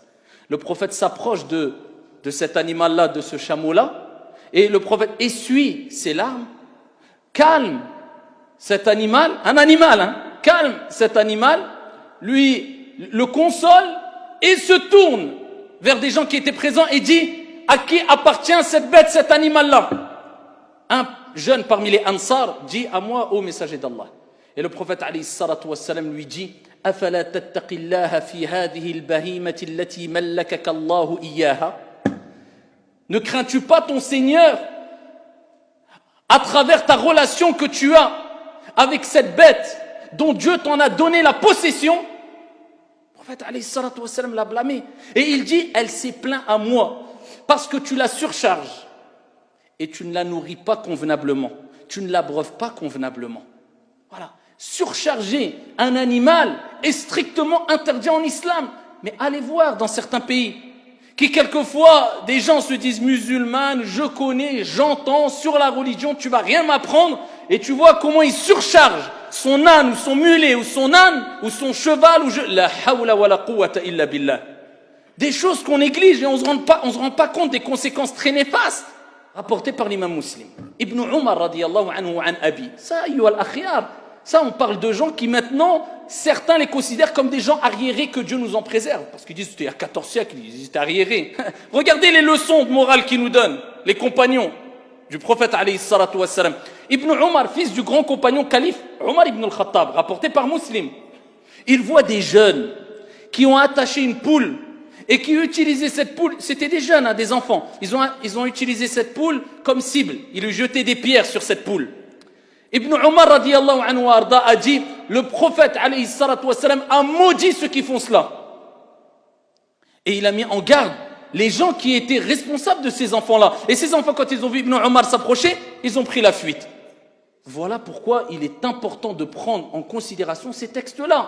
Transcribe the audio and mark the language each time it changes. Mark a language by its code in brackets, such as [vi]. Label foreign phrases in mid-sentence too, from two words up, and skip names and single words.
[fr] Le prophète s'approche de cet animal-là, de ce chameau-là, et le prophète essuie ses larmes, calme cet animal, calme cet animal, lui le console et se tourne vers des gens qui étaient présents et dit à qui appartient cette bête, cet animal-là? Un jeune parmi les Ansar dit à moi, ô messager d'Allah. Et le prophète [ar] عليه الصلاة والسلام [fr] lui dit [ar] أفلا تتقي الله في هذه البهيمة التي ملكك الله إياها. [fr] Ne crains-tu pas ton Seigneur à travers ta relation que tu as avec cette bête dont Dieu t'en a donné la possession? Le prophète [ar] عليه الصلاة والسلام [fr] l'a blâmé et il dit elle s'est plainte à moi parce que tu la surcharges et tu ne la nourris pas convenablement, tu ne l'abreuves pas convenablement. Voilà. Surcharger un animal est strictement interdit en islam. Mais allez voir dans certains pays, qui quelquefois, des gens se disent musulmans, je connais, j'entends, sur la religion, tu vas rien m'apprendre, et tu vois comment ils surchargent son âne, ou son mulet, ou son âne, ou son cheval, [ar] لا حول ولا قوة إلا بالله. [fr] Des choses qu'on néglige et on se rend pas compte des conséquences très néfastes, rapportées par l'imam Muslim. [ar] ابن عمر رضي الله عنه عن أبي. [fr] Ça, [ar] أيها الأخيار. [fr] Ça, on parle de gens qui maintenant, certains les considèrent comme des gens arriérés, que Dieu nous en préserve. Parce qu'ils disent, c'était il y a 14 siècles, ils étaient arriérés. Regardez les leçons de morale qu'ils nous donnent, les compagnons du prophète [ar] عليه الصلاة والسلام. [fr] Ibn Umar, fils du grand compagnon calife Umar ibn al-Khattab, rapporté par Muslim. Il voit des jeunes qui ont attaché une poule et qui utilisaient cette poule, c'était des jeunes, des enfants. Ils ont utilisé cette poule comme cible. Ils lui jetaient des pierres sur cette poule. Ibn Umar [ar] رضي الله عنه [fr] arda a dit, le prophète [ar] عليه الصلاة والسلام [fr] a maudit ceux qui font cela. Et il a mis en garde les gens qui étaient responsables de ces enfants-là. Et ces enfants, quand ils ont vu Ibn Umar s'approcher, ils ont pris la fuite. Voilà pourquoi il est important de prendre en considération ces textes-là.